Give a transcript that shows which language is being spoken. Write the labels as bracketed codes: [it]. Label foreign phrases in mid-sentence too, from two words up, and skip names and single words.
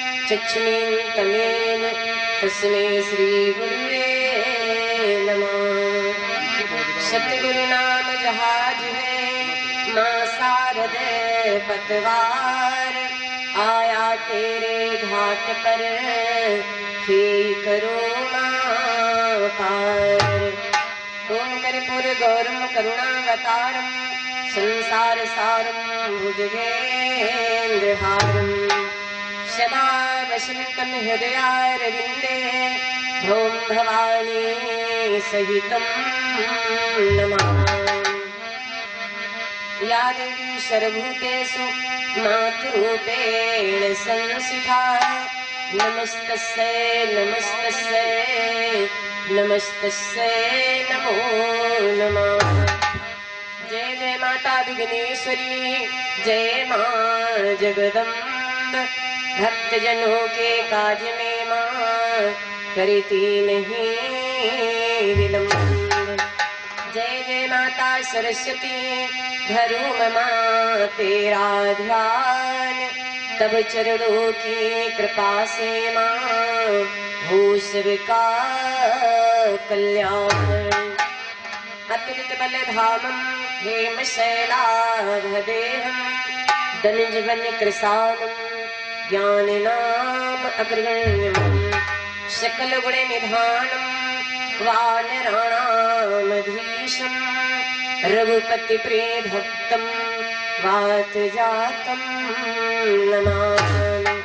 [sa] चक्षुमीन्तमेन तस्मै श्री गुरुवे नमः। [hi] सतगुरु नाम जहाज है माँ शारद पतवार, आया तेरे घाट पर खेई करो माँ पार। [sa] ओम कर्पूर गौरम करुणावतारम संसार सारम भुजगेन्द्रहारम सदा वसन्तं हृदयारविन्दे भौम भवानी सहितं नमामि। या देवी सर्वभूतेषु मातृरूपेण संस्थिता, नमस्तस्यै नमस्तस्यै नमस्तस्यै नमो नमः। [hi] जय जय माता विघ्नेश्वरी, जय माँ जगदम्ब। भक्तजनों के काज में माँ करती नहीं विलम्ब। जय जय माता सरस्वती, धरो माँ तेरा ध्यान, तब चरणों की कृपा से माँ हो सबका कल्याण। [sa] अतुलित बल धामम हेम शैलाभदेहम, धनुजवन कृशानम ज्ञान नाम अग्रगण्यम। सकल गुण निधानम वानराणामधीशम, रघुपति प्रिय भक्तम वात जातम नमामि।